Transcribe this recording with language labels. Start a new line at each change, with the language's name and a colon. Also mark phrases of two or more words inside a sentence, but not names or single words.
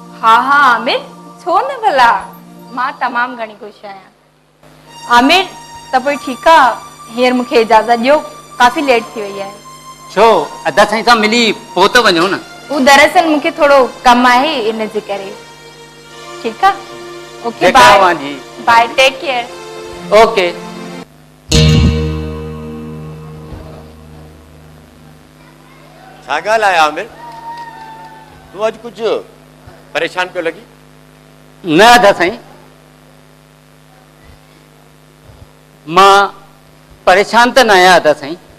Sindhi: हा हा आमिर छो न भला मां तमामु घणी ख़ुशि आहियां आमिर त पोइ ठीकु आहे हींअर मूंखे इजाज़त ॾियो काफ़ी लेट थी वई आहे छो अदा साईं सां मिली पोइ त वञो न वो दरअसल मूंखे थोड़ो कम आहे इन जे करे ठीकु आहे ओके जेका बाय वांजी
English: bye take care
Sindhi: ओके छा ॻाल्हि आहे आमिर तूं अॼु कुझु परेशान पियो लॻी न अदा साईं मां परेशान त न आहियां अदा साईं